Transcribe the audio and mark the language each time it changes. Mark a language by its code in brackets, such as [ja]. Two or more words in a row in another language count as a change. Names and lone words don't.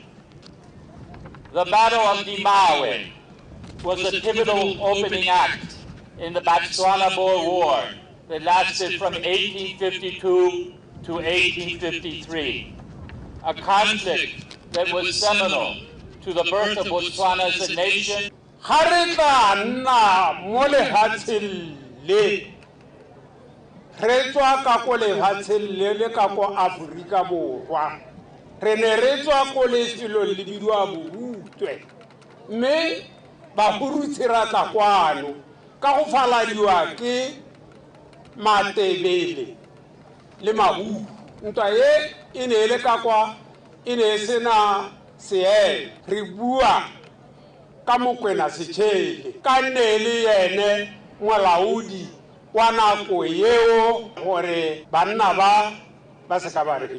[en] The Battle of Dimawe was a pivotal opening act in the Botswana-Boer War that lasted from 1852 to 1853, a conflict that was seminal to the birth of Botswana as a nation. [tn] Re ne re tswa ko lefelo le bidwa Borutwe mme Bahurutsi ra tla kwano ka go faladiwa ke Matebele le Mabu. Ntwa ye e ne le ka kwa e ne sena seele re bua ka Mokwena Setšhele ka nne le yene molaodi wa nako yeo gore banna ba se ka ba re.